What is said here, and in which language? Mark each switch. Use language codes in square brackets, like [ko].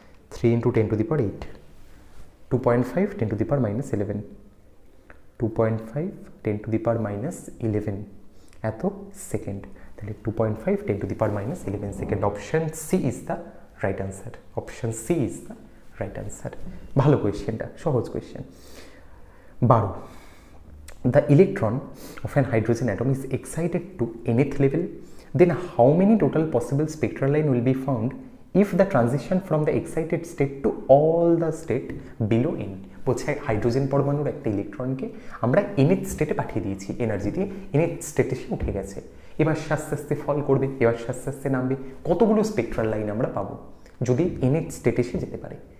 [bn] 3 × 10⁸, 2.5 10⁻11, 2.5 10⁻11 এত সেকেন্ড। তাহলে 2.5 10⁻11 second. [en] Option C is the right answer, option C is the right answer. [bn] ভালো কোয়েশ্চেনটা, সহজ question. [en] 12, the electron of an hydrogen atom is excited to nth level, then how many total possible spectral line will be found if the transition from the excited state to all the state below n। [bn] বলছে hydrogen পরমাণুর একটা ইলেকট্রনকে আমরা nth স্টেটে পাঠিয়ে দিয়েছি, energy দিয়ে nth স্টেটে সে উঠে গেছে, এবার আস্তে আস্তে ফল করবে, এবার আস্তে আস্তে নামবে, কতগুলো স্পেকট্রাল লাইন আমরা পাবো যদি nth স্টেটে সে যেতে পারে।